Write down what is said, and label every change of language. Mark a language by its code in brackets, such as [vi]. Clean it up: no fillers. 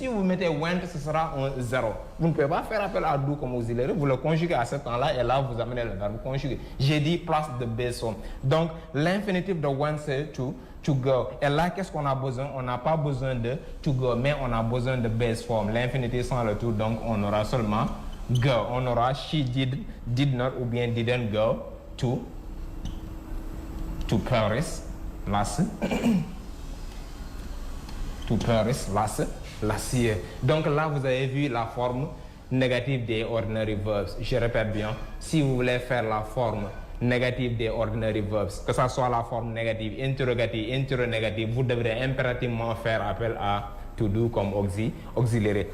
[fr] Si vous mettez went, ce sera un 0. Vous ne pouvez pas faire appel à do comme auxiliaire. Vous le conjuguez à ce temps-là et là, vous amenez le verbe conjugué. J'ai dit place de base form. Donc, l'infinitif de went, c'est to go. Et là, qu'est-ce qu'on a besoin? On n'a pas besoin de to go, mais on a besoin de base form. L'infinitif sans le to, donc on aura seulement go. On aura [en] she did not [fr] ou bien [en] didn't go to Paris to Paris last year. [fr] Donc là, vous avez vu la forme négative des ordinary verbs. Je répète bien, si vous voulez faire la forme négative des ordinary verbs, que ce soit la forme négative, interrogative, interronégative, vous devrez impérativement faire appel à to do comme auxiliary.